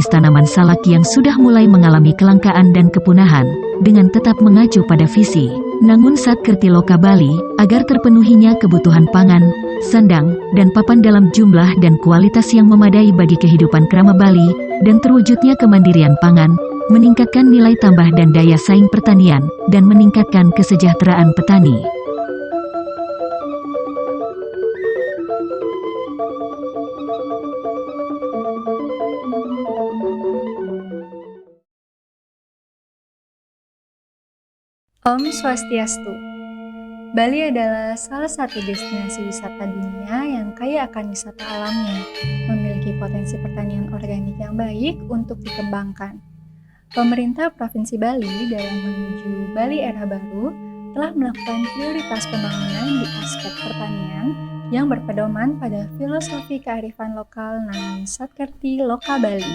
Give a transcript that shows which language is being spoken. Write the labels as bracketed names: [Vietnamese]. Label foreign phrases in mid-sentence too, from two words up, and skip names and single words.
[Indonesian] tanaman salak yang sudah mulai mengalami kelangkaan dan kepunahan, dengan tetap mengacu pada visi Nangun Satkerti Loka Bali, agar terpenuhinya kebutuhan pangan, sandang, dan papan dalam jumlah dan kualitas yang memadai bagi kehidupan kerama Bali, dan terwujudnya kemandirian pangan, meningkatkan nilai tambah dan daya saing pertanian, dan meningkatkan kesejahteraan petani. [Balinese] Om Swastiastu. [Indonesian] Bali adalah salah satu destinasi wisata dunia yang kaya akan wisata alamnya, memiliki potensi pertanian organik yang baik untuk dikembangkan. Pemerintah Provinsi Bali dalam menuju Bali Era Baru telah melakukan prioritas pembangunan di aspek pertanian yang berpedoman pada filosofi kearifan lokal Nangun Satkerti Loka Bali.